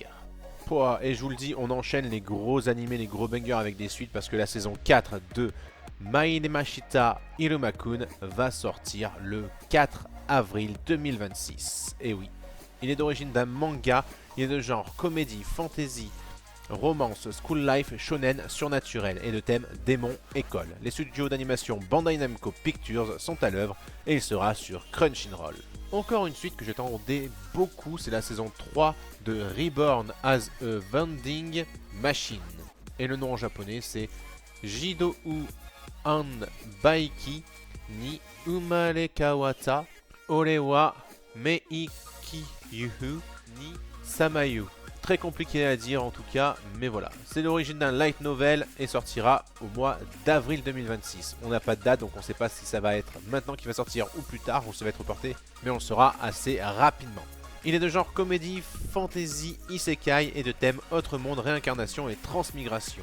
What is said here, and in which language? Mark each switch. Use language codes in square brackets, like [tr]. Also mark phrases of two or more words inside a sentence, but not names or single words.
[fr] Et je vous le dis, on enchaîne les gros animés, les gros bangers avec des suites parce que la saison 4 de Mashita Irumakun va sortir le 4 avril 2026. Et oui, il est d'origine d'un manga, il est de genre comédie, fantasy, romance, [en] school life, [fr] shonen, surnaturel et de thème démon, école. Les studios d'animation Bandai Namco Pictures sont à l'œuvre et il sera sur Crunchyroll. Encore une suite que j'attendais beaucoup, c'est la saison 3 de Reborn as a Vending Machine. Et le nom en japonais c'est Jidou an Baiki ni Umare Kawata Ore wa Meikiyuhu ni Samayu. Très compliqué à dire en tout cas, mais voilà. C'est l'origine d'un light novel et sortira au mois d'avril 2026. On n'a pas de date, donc on ne sait pas si ça va être maintenant qu'il va sortir ou plus tard, ou ça va être reporté, mais on le saura assez rapidement. Il est de genre comédie, fantasy, isekai et de thème autre monde, réincarnation et transmigration.